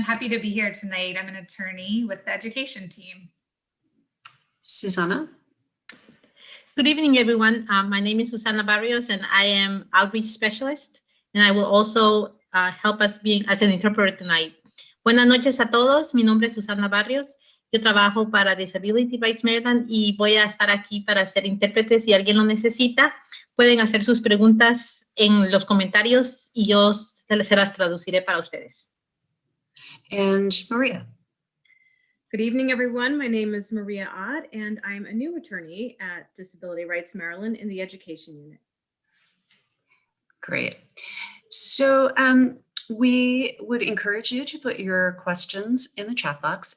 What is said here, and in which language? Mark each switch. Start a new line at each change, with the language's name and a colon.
English: Happy to be here tonight. I'm an attorney with the education team. Susanna. Good evening, everyone. My name is Susana Barrios, and I am outreach specialist, and I will also help us being as an interpreter tonight.
Spanish: Buenas noches a todos. Mi nombre es Susana Barrios. Yo trabajo para Disability Rights Maryland y voy a estar aquí para ser intérprete. Si alguien lo necesita, pueden hacer sus preguntas en los comentarios y yo se las traduciré para ustedes.
English: And Maria. Good evening, everyone. My name is Maria Ott, and I'm a new attorney at Disability Rights Maryland in the Education Unit. Great. So we would encourage you to put your questions in the chat box.